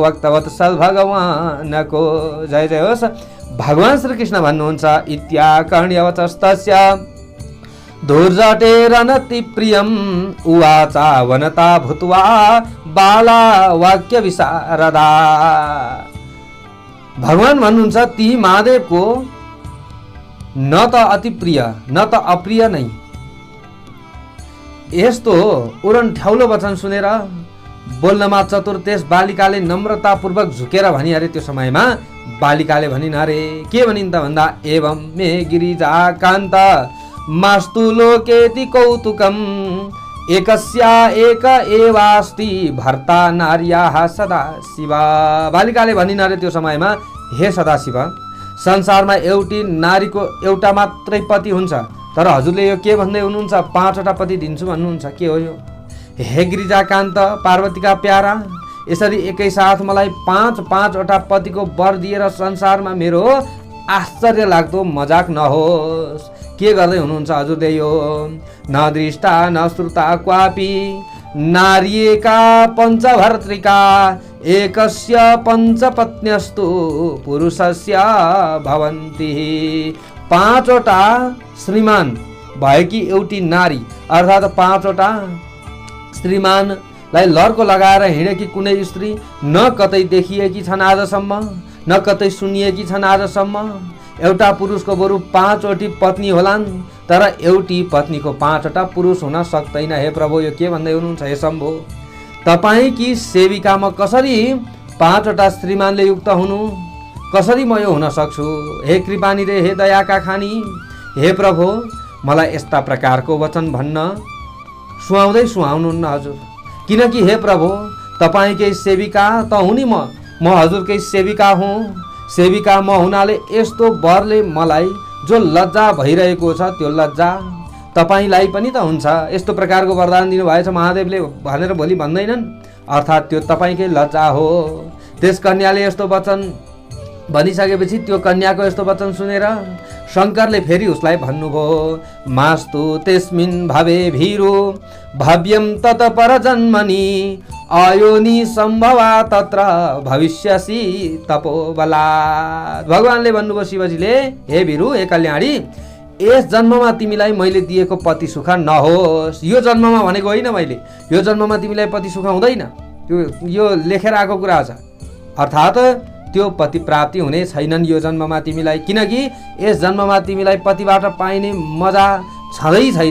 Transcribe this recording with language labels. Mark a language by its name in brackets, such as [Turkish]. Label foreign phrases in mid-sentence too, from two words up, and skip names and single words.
[Nepali] भक्तवत्सल भगवानको जय जय होस्। भगवान श्रीकृष्ण भन्नुहुन्छ, [Sanskrit] इत्याकर्ण्यवचस्तस्य धूर्जटेरनति प्रियम उवाचा वनता भूत्वा बाला वाक्य विशारदा। [Nepali] भगवान भन्नुहुन्छ, ती महादेवको न त अति प्रिय न त अप्रिय नै यस्तो उडन ठ्याउलो वचन सुनेर बोल्नमा चतुर त्यस बालिकाले नम्रतापूर्वक झुकेर भनी अरे। त्यो समयमा बालिकाले भनिन् अरे, के भनिन् त भन्दा, [Sanskrit] एवं मे गिरिजा कान्त मास्तु लोकेति कौतुकम एकस्या एक एवास्ति भर्ता नार्याः सदा शिव। [Nepali] बालिकाले भनिन् अरे त्यो समयमा, हे सदाशिव, संसारमा एउटी नारीको एउटा मात्रै पति हुन्छ, तर हजुरले यो के भन्दै हुनुहुन्छ, 5वटा पति दिन्छु भन्नुहुन्छ, के हो यो? हे गिरिजाकान्त, पार्वतीका प्यारा, यसरी एकैसाथ मलाई 5-5वटा पतिको वर दिएर संसारमा मेरो आश्चर्य लाग्दो मजाक नहोस्। के गर्दै हुनुहुन्छ हजुरले यो? [Sanskrit] न दृष्टा न श्रुता क्वापि नार्येका पञ्चभर्तृका एकस्य पञ्चपत्न्यस्तु पुरुषस्य भवन्ति। [Nepali] 5वटा श्रीमान भएकी एउटी नारी अर्थात् 5वटा श्रीमानलाई लर्को लगाएर हिँडेकी कुनै स्त्री न कतै देखिएकी छन् आजसम्म, न कतै सुनिएकी छन् आजसम्म। एउटा पुरुषको बरु 5वटी पत्नी होलान्, तर एउटी पत्नीको 5वटा पुरुष हुन सक्दैन। हे प्रभु, यो के भन्दै हुनुहुन्छ? हे शम्भो, तपाईँकी सेविकामा कसरी 5वटा श्रीमानले युक्त हुनु? कसरी म यो हुन सक्छु? हे कृपानी रे, हे दयाका खानी, हे प्रभु, मलाई यस्ता प्रकारको वचन भन्न सुहाउँदै सुहाउनुहुन्न हजुर। किनकि हे प्रभु, तपाईँकै सेविका त हुँ नि म हजुरकै सेविका हुँ। सेविका म हुनाले यस्तो वरले मलाई जो लज्जा भइरहेको छ त्यो लज्जा तपाईँलाई पनि त हुन्छ। यस्तो प्रकारको वरदान दिनुभएछ महादेवले भनेर भोलि भन्दैनन्, अर्थात् त्यो तपाईँकै लज्जा हो। त्यस कन्याले यस्तो वचन भनिसकेपछि त्यो कन्याको यस्तो वचन सुनेर शङ्करले फेरि उसलाई भन्नुभयो, [Sanskrit] मास्तु तेस्मिन् भवे भीरो भव्यम तत परजन्मनि अयोनि सम्भवा तत्र भविष्यसि तपोबलात्। [Nepali] भगवानले भन्नुभयो शिवजीले, हे भिरु, हे कल्याणी, यस जन्ममा तिमीलाई मैले दिएको पति सुख नहोस्। यो जन्ममा भनेको होइन, मैले यो जन्ममा तिमीलाई पति सुख हुँदैन, यो लेखेर आएको कुरा छ। अर्थात् त्यो पति प्राप्ति हुने छैनन् यो जन्ममा तिमीलाई, किनकि यस जन्ममा तिमीलाई पतिबाट पाइने मजा छँदै छैन।